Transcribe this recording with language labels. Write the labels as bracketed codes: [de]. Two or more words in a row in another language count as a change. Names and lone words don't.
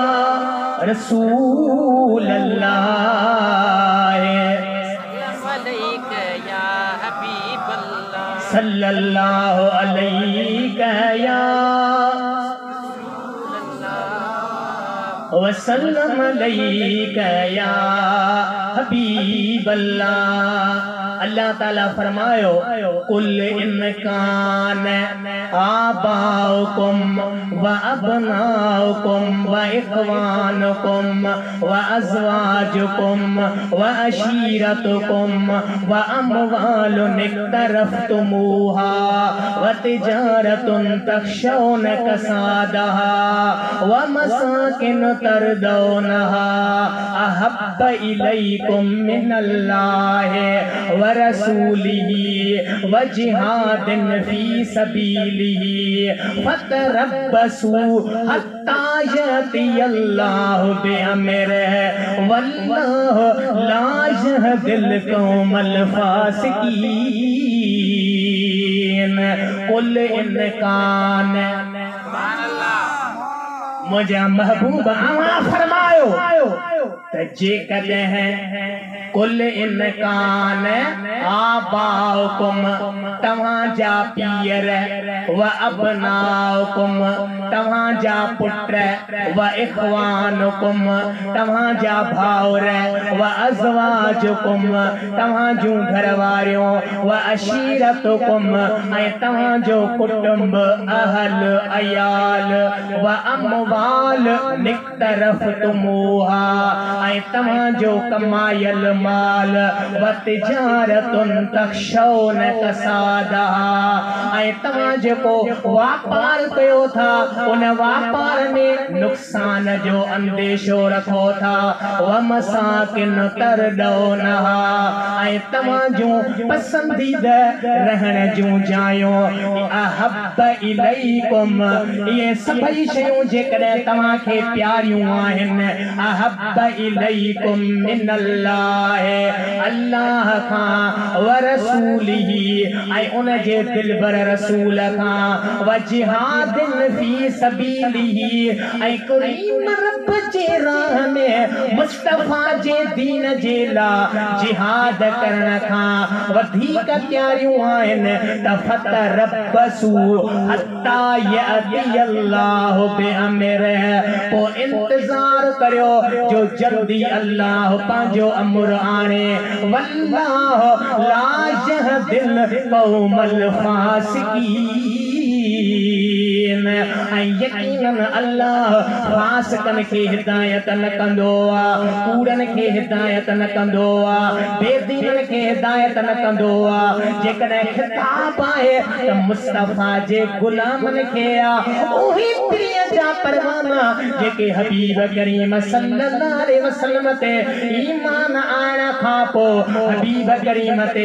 [ar] رسول الله صلى الله عليه يا وسلم عليه يا حبيب الله. [sd] अल्लाह ताला फरमायो [ar] قل إن كان آباؤكم و أبناؤكم و إخوانكم و أزواجكم و عشيرتكم و أموال اقترفتموها و تجارة تخشون كسادها و مساكن ترضونها أحب إليكم من الله و رسوله و جهاد في سبيله فتربصوا حتى يأتي الله بأمره والله لا يهدي القوم الفاسقين. قل إن كان [sd] मुझे महबूब अवां फरमायो त जेकॾहिं [ar] قل إن كان آباؤكم [sd] तव्हां जा पीर [ar] و أبناؤكم [sd] तव्हां जा पुट [ar] و إخوانكم [sd] तव्हां जा भाउर [ar] و أزواجكم [sd] तव्हां जूं घरवारियूं [ar] و عشيرتكم [sd] ऐं तव्हां जो कुटुंब अहल अयाल [ar] و أموال اقترفتموها [sd] ऐं तव्हां जो कमायल माल [ar] و تجارة تخشون كسادها [sd] ऐं तव्हां जेको वापार कयो था उन वापार में नुक़सान जो अंदेशो रखो था [ar] و مساكن ترضونها [sd] ऐं तव्हां जूं पसंदीदा रहण जूं जायूं [ar] أحب إليكم [sd] इहे सभई शयूं जेकॾहिं तव्हां खे प्यारियूं आहिनि [ar] أحب إليكم إليكم من الله [sd] अल्लाह खां [ar] و رسوله [sd] ऐं उन जे दिलबर रसूल खां [ar] و جهاد في سبيله [sd] ऐं करीम रब जे राह में मुस्तफा जे दीन जे ला जिहाद करण खां वधीक प्यारियूं आहिनि त [ar] فتربصوا حتى يأتي الله بأمره [sd] पोइ इंतज़ार करियो जो जल्दी अल्लाह पंहिंजो अमर आणे [ar] والله لا يهدي القوم [sd] फासिकीन ऐं यकीनन अल्लाह फासिकन खे हिदायत न कंदो आहे कूड़न खे हिदायत न कंदो आहे बेदीनन खे हिदायत न कंदो आहे जेकॾहिं खिताब आहे त मुस्तफा जे गुलामन खे आहे उही प्रिय जा परवाना जेके हबीब करीम [ar] صلى الله عليه وسلم [sd] ते ईमान आणण खां पोइ हबीब करीम ते